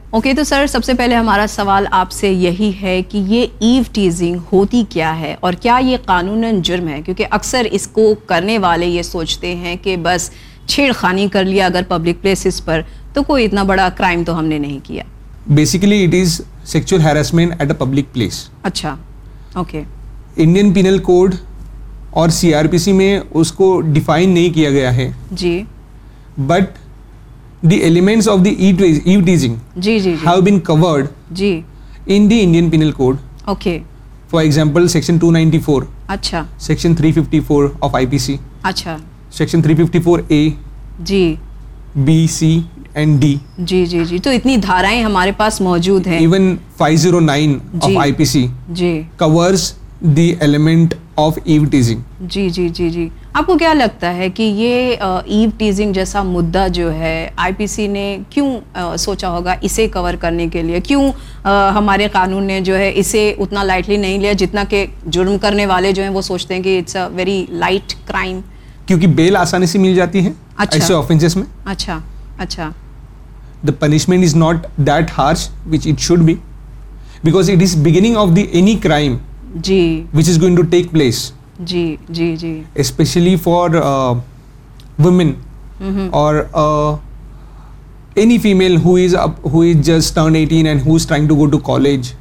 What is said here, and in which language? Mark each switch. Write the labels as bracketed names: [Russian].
[Urdu] Okay, تو سر سب سے پہلے ہمارا سوال آپ سے یہی ہے کہ یہ ایو ٹیزنگ ہوتی کیا ہے اور کیا یہ قانوناً جرم ہے؟ کیونکہ اکثر اس کو کرنے والے یہ سوچتے ہیں کہ بس چھیڑ خانی کر لیا اگر پبلک پلیسز پر تو کوئی اتنا بڑا کرائم تو ہم نے نہیں کیا۔ [English] Basically it is sexual harassment at a public place. [Urdu] اچھا، اوکے۔ انڈین پینل کوڈ اور سی آر پی سی میں اس کو ڈیفائن نہیں کیا گیا ہے، جی، [English] But the elements of the eve teasing have been covered in the Indian penal code. Okay, for example section 294، [Urdu] اچھا، [English] section 354 of I P C, [Urdu] اچھا، [English] section 354A، [Urdu] جی، [English] B C and D. [Urdu] جی جی جی, تو اتنی دھارائیں ہمارے پاس موجود ہیں. [English] even 509 of I P C [Urdu] جی [English] Covers the element of eve teasing. [Urdu] جی جی جی جی, آپ کو کیا لگتا ہے کہ یہ ایو ٹیزنگ جیسا مدعا جو ہے آئی پی سی نے کیوں سوچا ہوگا اسے کور کرنے کے لیے, کیوں ہمارے قانون نے جو ہے اسے اتنا لائٹلی نہیں لیا جتنا کہ جرم کرنے والے جو ہیں وہ سوچتے ہیں کہ [English] It's a very light crime? [Urdu] کیونکہ بیل آسانی سے مل جاتی ہے ایسے آفنسز میں. اچھا اچھا, [English] the punishment is not that harsh which it should be because it is beginning of the any crime [Urdu] جی [English] Which is going to take place. [Urdu] جی جی جی, [English] specially for women اور any female who is just turn 18 and who is trying to go to college